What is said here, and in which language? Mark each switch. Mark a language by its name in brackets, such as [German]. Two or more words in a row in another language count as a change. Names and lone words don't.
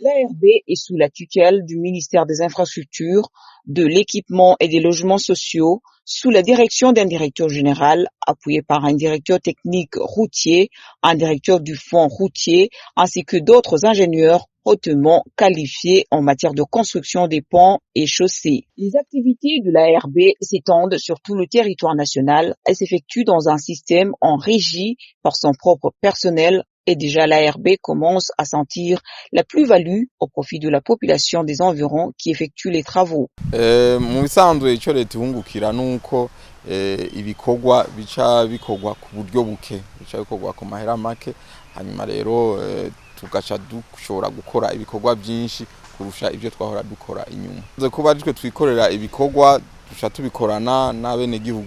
[French] L'ARB est sous la tutelle du ministère des Infrastructures, de l'Équipement et des Logements sociaux, sous la direction d'un directeur général, appuyé par un directeur technique routier, un directeur du fonds routier, ainsi que d'autres ingénieurs hautement qualifiés en matière de construction des ponts et chaussées. Les activités de l'ARB s'étendent sur tout le territoire national et s'effectuent dans un système en régie par son propre personnel. Et déjà l'ARB commence à sentir la plus-value au profit de la population des environs qui effectue les travaux. [Rundi] Mu bisanzwe ico leta ihungukira nuko ibikorwa bica bikorwa ku buryo buke, bica bikorwa ku mahera make, hanyuma rero tugaca dushobora gukora ibikorwa byinshi kurusha ibyo twahora dukora inyuma. Kuba twe twikorera ibikorwa duca tubikorana n'abene gihugu.